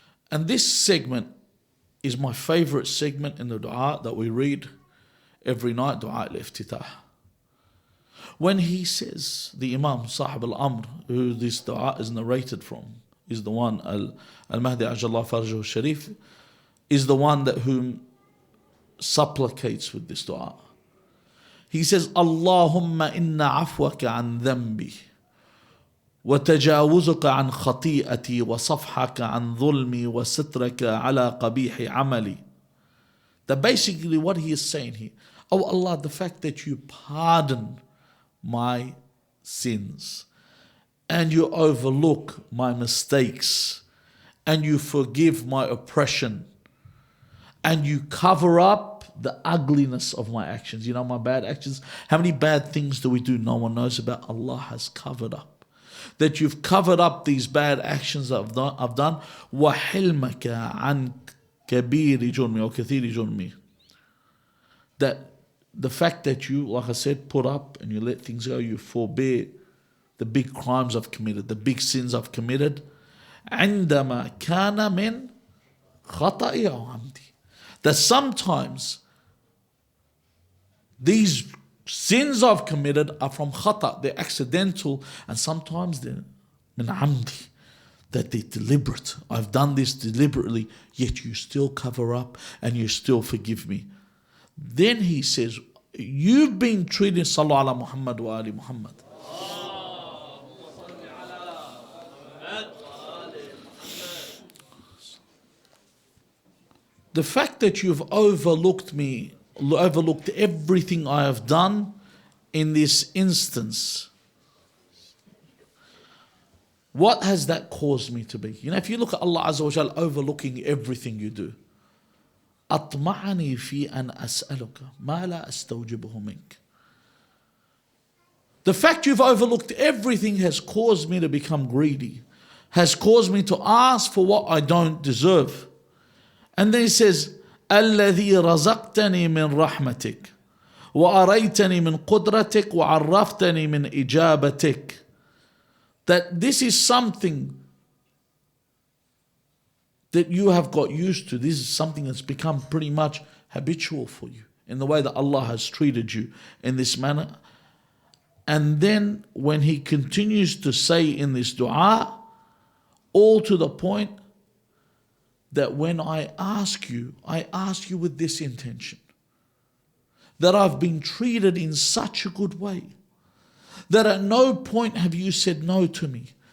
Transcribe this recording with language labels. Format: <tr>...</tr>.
<en>And this segment is my favorite segment in the dua that we read every night, dua al-iftitah. When he says, the Imam, Sahib al-Amr, who this dua is narrated from, is the one, Al-Mehdi Ajallah Farjahu Sharif, is the one that whom supplicates with this dua. He says,</en> <ar>Allahumma inna afwaka an dhanbi, وتجاوزك عن خطيئتي وصفحك عن ظلمي وسترك على قبيح عملي.</ar> <en>That basically what he is saying here, oh Allah, the fact that you pardon my sins and you overlook my mistakes and you forgive my oppression and you cover up the ugliness of my actions. You know, my bad actions. How many bad things do we do no one knows about? Allah has covered up. That you've covered up these bad actions that I've done.</en> <ar>وَحِلْمَكَ عَنْ كَبِيرِ جُرْمِي or كَثِيرِ جُرْمِي.</ar> <en>That the fact that you, like I said, put up and you let things go, you forbear the big crimes I've committed, the big sins I've committed.</en> <ar>عندما كان من خطئي أو عمدي.</ar> <en>That sometimes these sins I've committed are from khata, they're accidental, and sometimes they're min amdi, that they're deliberate. I've done this deliberately, yet you still cover up and you still forgive me. Then he says, you've been treated,</en> <ar>Sallu ala Muhammad wa ali Muhammad.</ar> <en>The fact that you've overlooked me, overlooked everything I have done in this instance, what has that caused me to be? You know, if you look at Allah Azza wa Jal overlooking everything you do,</en> <ar>أطمعني في أن أسألك ما لا أستوجبه منك.</ar> <en>The fact you've overlooked everything has caused me to become greedy, has caused me to ask for what I don't deserve. And then he says,</en> <ar>الذي رزقتني من رحمتك وأريتني من قدرتك وعرفتني من إجابتك.</ar> <en>That this is something that you have got used to. This is something that's become pretty much habitual for you in the way that Allah has treated you in this manner. And then when he continues to say in this dua, all to the point that when I ask you with this intention, that I've been treated in such a good way, that at no point have you said no to me.</en>